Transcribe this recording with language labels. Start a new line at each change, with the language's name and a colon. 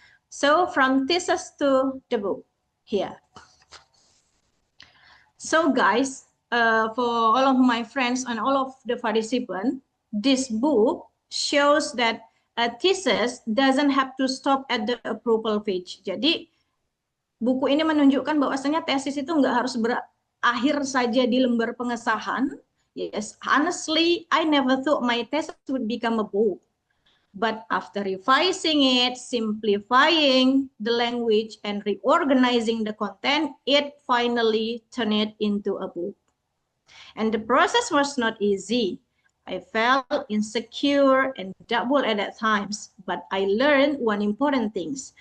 English: So from thesis to the book here. So guys, for all of my friends and all of the participants, this book shows that a thesis doesn't have to stop at the approval page.
Indonesian: Jadi, buku ini menunjukkan bahwasanya tesis itu nggak harus berakhir saja di lembar pengesahan.
English: Yes, honestly, I never thought my thesis would become a book. But after revising it, simplifying the language, and reorganizing the content, it finally turned it into a book. And the process was not easy. I felt insecure and double-edged at times, but I learned one important thing.